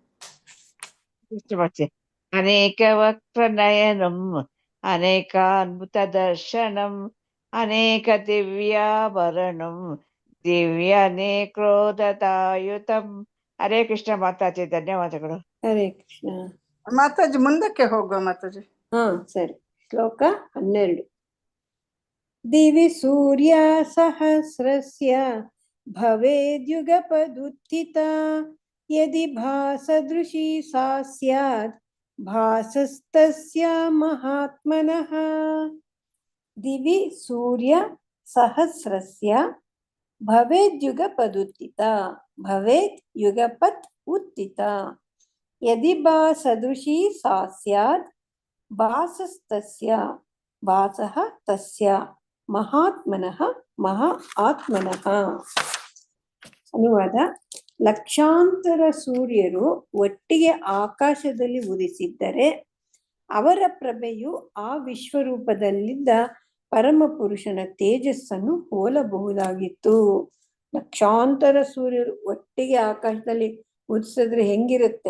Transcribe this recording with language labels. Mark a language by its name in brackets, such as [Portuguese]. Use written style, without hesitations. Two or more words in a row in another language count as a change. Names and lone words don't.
[Sanskrit] ಅನೇಕ ವಕ್ರ ನಯನಂ ಅನೇಕಾದ್ಭುತ ದರ್ಶನಂ ಅನೇಕ ದಿವ್ಯಾಭರಣಂ ದಿವ್ಯಾನೇಕೋದ್ಯತಾಯುಧಂ. ಹರೇ ಕೃಷ್ಣ [Kannada] ಮಾತಾಜಿ. ಧನ್ಯವಾದಗಳು. [Sanskrit] ಹರೇ ಕೃಷ್ಣ. [Kannada] ಮಾತಾಜಿ ಮುಂದಕ್ಕೆ ಹೋಗುವ ಮಾತಾಜಿ. ಸರಿ. ಶ್ಲೋಕ 12. [Sanskrit] दिवि सूर्यसहस्रस्य भवेद्युगपदुत्थिता यदि भासदृशी सा स्यात् भासस्तस्य महात्मनः। दिवि सूर्यसहस्रस्य भवेद्युगपदुत्थिता भवेत् युगपत् उत्थिता यदि भासदृशी सा स्यात् भासस्तस्य भासः तस्य महात्मनः महा आत्मनः। [Kannada] ಅನುವಾದ: ಲಕ್ಷಾಂತರ ಸೂರ್ಯರು ಒಟ್ಟಿಗೆ ಆಕಾಶದಲ್ಲಿ ಉದಿಸಿದ್ದರೆ ಅವರ ಪ್ರಭೆಯು ಆ ವಿಶ್ವರೂಪದಲ್ಲಿದ್ದ ಪರಮ ಪುರುಷನ ತೇಜಸ್ಸನ್ನು ಹೋಲಬಹುದಾಗಿತ್ತು. ಲಕ್ಷಾಂತರ ಸೂರ್ಯರು ಒಟ್ಟಿಗೆ ಆಕಾಶದಲ್ಲಿ ಉದಿಸಿದ್ರೆ ಹೆಂಗಿರುತ್ತೆ?